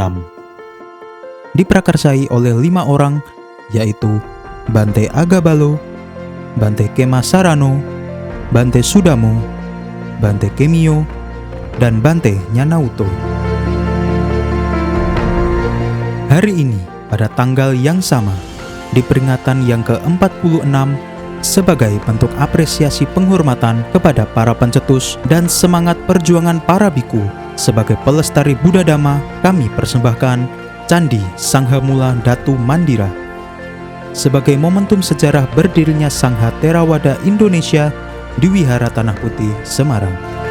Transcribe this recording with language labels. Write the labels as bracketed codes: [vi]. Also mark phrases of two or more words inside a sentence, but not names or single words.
[id] Diprakarsai oleh 5 orang, yaitu Bante Agabalo, Bante Kema Sarano, Bante Sudamo, Bante Kemio, dan Bante Nyanauto. Hari ini, pada tanggal yang sama, di peringatan yang ke-46, sebagai bentuk apresiasi penghormatan kepada para pencetus dan semangat perjuangan para biku sebagai pelestari Buddha Dhamma, kami persembahkan Candi Sanghamula Datuk Mandira sebagai momentum sejarah berdirinya Sangha Theravada Indonesia di Wihara Tanah Putih, Semarang.